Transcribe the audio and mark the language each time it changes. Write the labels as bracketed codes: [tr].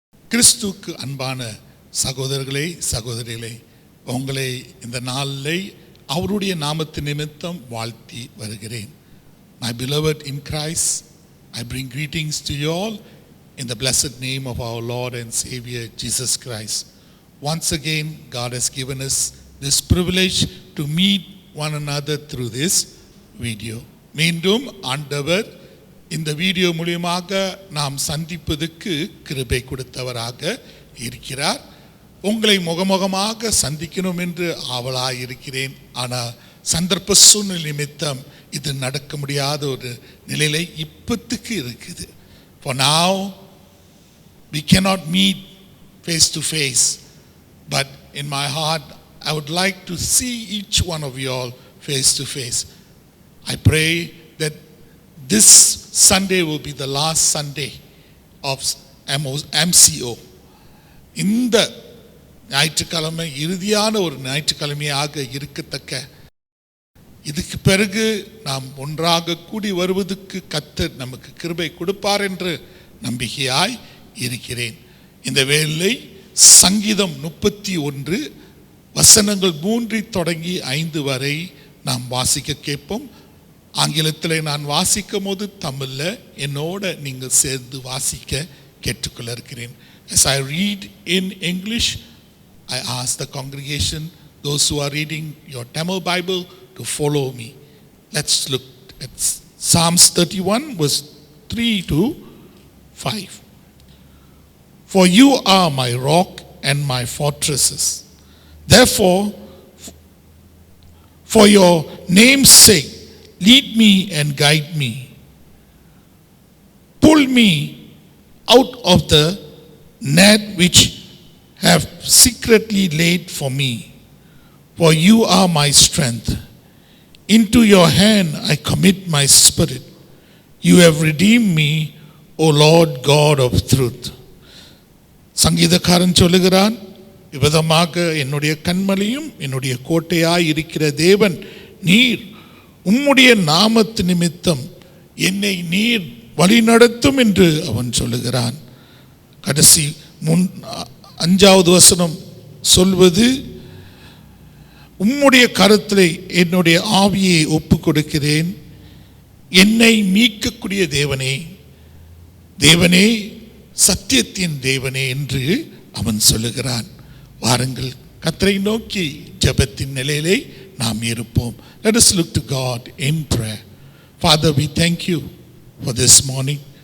[ta] கிறிஸ்துவுக்கு அன்பான சகோதரர்களே சகோதரிகளே, உங்களை இந்த நாளிலே அவருடைய நாமத்து நிமித்தம் வாழ்த்தி வருகிறேன். [en] My beloved in Christ, I bring greetings to you all in the blessed name of our Lord and Savior Jesus Christ. Once again, God has given us this privilege to meet one another through this video. [ta] மீண்டும் ஆண்டவர் இந்த video மூலமாக நாம் சந்திப்பதற்கு கிருபை கொடுத்தவராக இருக்கிறார். உங்களை முகமுகமாக சந்திக்கணும் என்று ஆவலாக இருக்கிறேன். ஆனால் சந்தர்ப்ப சூழ்நிலை நிமித்தம் இது நடக்க முடியாத ஒரு நிலையில இப்பத்துக்கு இருக்குது. [en] For now we cannot meet face to face, but in my heart I would like to see each one of you all face to face. I pray that this Sunday will be the last Sunday of MCO. [ta] இந்த ஞாயிற்றுக்கிழமை இறுதியான ஒரு ஞாயிற்றுக்கிழமையாக இருக்கத்தக்க, இதுக்கு பிறகு நாம் ஒன்றாக கூடி வருவதற்கு கர்த்தர் நமக்கு கிருபை கொடுப்பார் என்று நம்பிக்கையாய் இருக்கிறேன். இந்த வேளை சங்கீதம் 31 வசனங்கள் 3 தொடங்கி 5 வரை நாம் வாசிக்க கேட்போம். ஆங்கிலத்தில் நான் வாசிக்கும் போது தமிழில் என்னோட நீங்கள் சேர்ந்து வாசிக்க கேட்டுக்கொள்ள இருக்கிறேன். [en] As I read in English, I ask the congregation, those who are reading your Tamil Bible, to follow me. Let's look at Psalms 31 verse 3 to 5. For you are my rock and my fortresses. Therefore, for your name's sake, lead me and guide me. Pull me out of the net which have secretly laid for me. For you are my strength. Into your hand I commit my spirit. You have redeemed me, O Lord God of truth. [ta] சங்கீதக்காரன் சொல்லுகிறான், விதமாக என்னுடைய கண்மலையும் என்னுடைய கோட்டையாய் இருக்கிற தேவன் நீர், உம்முடைய நாமத்து நிமித்தம் என்னை நீர் வழிநடத்தும் என்று அவன் சொல்லுகிறான். கடைசி 5வது வசனம் சொல்வது, உம்முடைய கரத்திலே என்னுடைய ஆவியை ஒப்பு கொடுக்கிறேன், என்னை மீட்கக்கூடிய தேவனே, தேவனே சத்தியத்தின் தேவனே என்று அவன் சொல்லுகிறான். வாருங்கள் கர்த்தரை நோக்கி ஜெபத்தின் நிலையிலே நாம் இருப்போம். [en] Let us look to God in prayer. Father, we thank you for this morning.